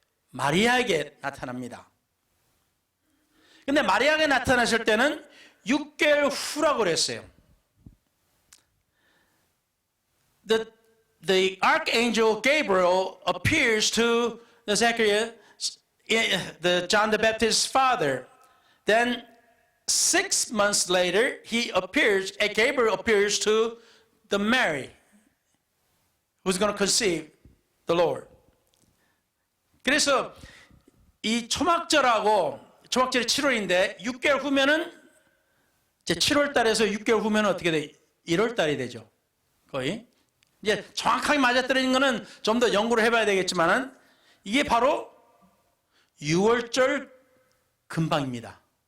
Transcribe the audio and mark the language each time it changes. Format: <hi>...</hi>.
<ko>마리아에게 나타납니다. 근데 마리아에게 나타났을 때는 6개월 후라고 그랬어요.</ko> <en>The archangel Gabriel appears to the Zechariah, the John the Baptist's father. Then 6 months later, Gabriel appears to the Mary, who's going to conceive the Lord.</en> <ko>그래서 이 초막절이 7월인데 6개월 후면은 이제 7월 달에서 6개월 후면은 어떻게 돼? 1월 달이 되죠. 거의. 이제 정확하게 맞아떨어진 거는 좀 더 연구를 해봐야 되겠지만은 이게 바로 6월절 근방입니다.</ko>